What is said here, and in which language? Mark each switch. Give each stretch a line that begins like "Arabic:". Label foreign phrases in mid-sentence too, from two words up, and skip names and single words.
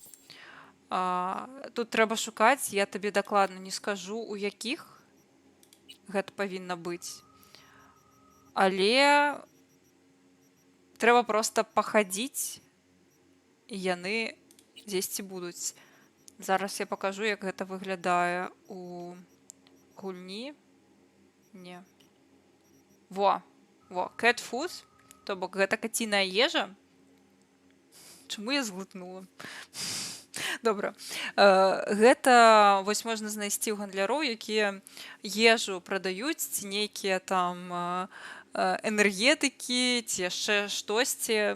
Belarusian: Тут трэба шукаць, я табе дакладна не скажу, у якіх гэта павінна быць. Але трэба проста пахадзіць, і яны дзесьці будуць. Зараз я пакажу, як гэта выглядае у гульні. Не.
English: Во, cat food,
Belarusian: то бок гэта каціная ежа. Чаму я зглытнула? Добра. Гэта вось можна знайсці ў гандляроў, якія ежу прадаюць, ці нейкія там энергетыкі, ці яшчэ штосьці.